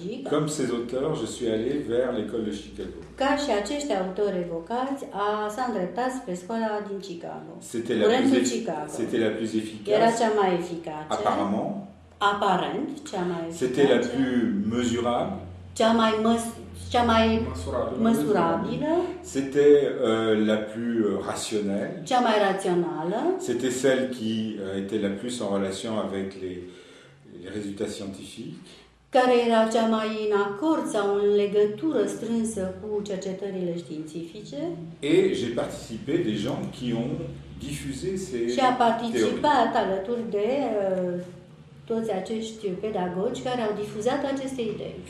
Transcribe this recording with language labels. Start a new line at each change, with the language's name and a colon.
French: comme ces auteurs, je suis allé vers l'école de Chicago.
Romanian: Ca și acești autori evocați, s-a îndreptat spre școala din Chicago.
French: C'était la plus efficace.
Romanian: Era cea mai eficace.
French: Apparemment.
Romanian: Aparent, cea mai eficace.
French: C'était la plus mesurable.
Romanian: Cea mai măsurabilă.
French: C'était la plus rationnelle.
Romanian: Cea mai rațională.
French: C'était celle qui était la plus en relation avec les résultats scientifiques.
Romanian: Care era cea mai în acord sau în legătură strânsă cu cercetările științifice.
French: Et j'ai participé des gens qui ont diffusé ces théories.
Romanian: Și a participat alături de toți acești pedagogi care au difuzat aceste idei.